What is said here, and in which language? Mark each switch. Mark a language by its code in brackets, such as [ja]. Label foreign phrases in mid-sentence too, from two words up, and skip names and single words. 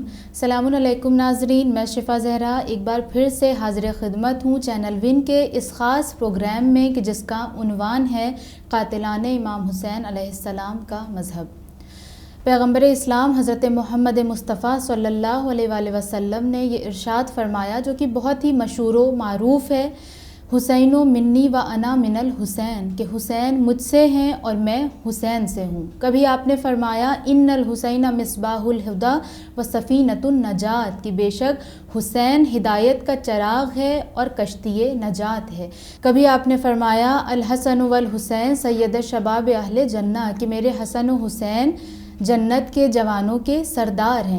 [ur] السلام علیکم ناظرین، میں شفا زہرا ایک بار پھر سے حاضر خدمت ہوں چینل ون کے اس خاص پروگرام میں کہ جس کا عنوان ہے قاتلان امام حسین [ar] علیہ السلام [ur] کا مذہب۔ پیغمبر اسلام حضرت محمد مصطفیٰ [ar] صلی اللہ علیہ وآلہ وسلم [ur] نے یہ ارشاد فرمایا جو کہ بہت ہی مشہور و معروف ہے، [ar] حسین منی و انا من الحسین، [ur] کہ حسین مجھ سے ہیں اور میں حسین سے ہوں۔ کبھی آپ نے فرمایا [ar] ان الحسین مصباح الہدی و سفینۃ النجات، [ur] کہ بے شک حسین ہدایت کا چراغ ہے اور کشتی نجات ہے۔ کبھی آپ نے فرمایا [ar] الحسن والحسین سید شباب اہل جنہ، [ur] کہ میرے حسن و حسین جنت کے جوانوں کے سردار ہیں۔